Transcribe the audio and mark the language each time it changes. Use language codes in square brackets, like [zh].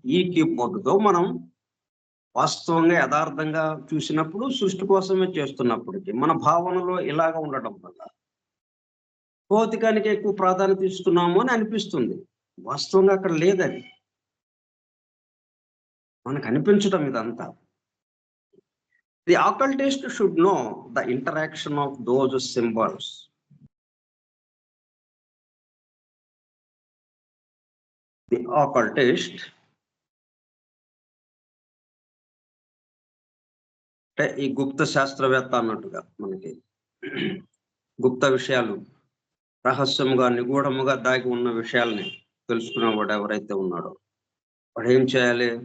[te] ఈ కీబోర్డుతో మనం వాస్తవంగా యథార్థంగా చూసినప్పుడు సృష్టి కోసమే చేస్తున్నప్పటికీ మన భావనలో ఇలాగ ఉండటం వల్ల భౌతికానికి ఎక్కువ ప్రాధాన్యత ఇస్తున్నాము అని అనిపిస్తుంది. వాస్తవంగా అక్కడ లేదని మనకు అనిపించడం ఇదంతా. [en] The occultist should know the interaction of those symbols. [te] The occultist అంటే ఈ గుప్త శాస్త్రవేత్త అన్నట్టుగా మనకి గుప్త విషయాలు రహస్యముగా నిగూఢముగా దాగి ఉన్న విషయాల్ని తెలుసుకునేవాడు ఎవరైతే ఉన్నాడో వాడు ఏం చేయాలి?